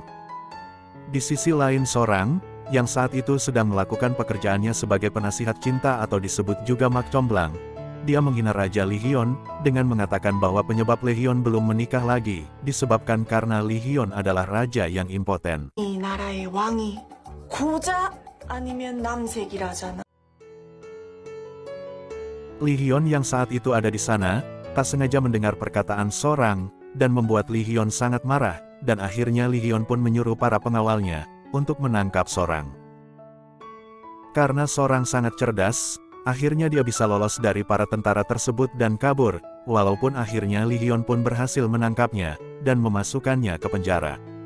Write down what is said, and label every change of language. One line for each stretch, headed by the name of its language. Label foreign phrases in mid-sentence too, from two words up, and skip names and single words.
Indonesian: Di sisi lain seorang, yang saat itu sedang melakukan pekerjaannya sebagai penasihat cinta atau disebut juga mak comblang. Dia menghina Raja Lee Hyun, dengan mengatakan bahwa penyebab Lee Hyun belum menikah lagi, disebabkan karena Lee Hyun adalah raja yang impoten.
Korean: 이 나라의 왕이 고자 아니면 남색이라잖아.
Indonesian: Lee Hyun yang saat itu ada di sana, tak sengaja mendengar perkataan seorang, dan membuat Lee Hyun sangat marah, dan akhirnya Lee Hyun pun menyuruh para pengawalnya, untuk menangkap seorang. Karena seorang sangat cerdas, akhirnya dia bisa lolos dari para tentara tersebut dan kabur, walaupun akhirnya Lee Hyun pun berhasil menangkapnya, dan memasukkannya ke penjara.